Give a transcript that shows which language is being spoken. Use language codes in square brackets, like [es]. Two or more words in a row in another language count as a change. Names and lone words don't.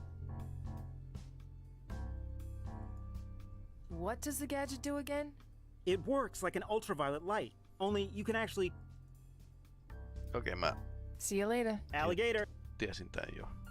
[en] what does the gadget do again? It works like an ultraviolet light, only you can actually... [fi] Okei, mä [en] See you later. Alligator! [fi] tiesin tän jo.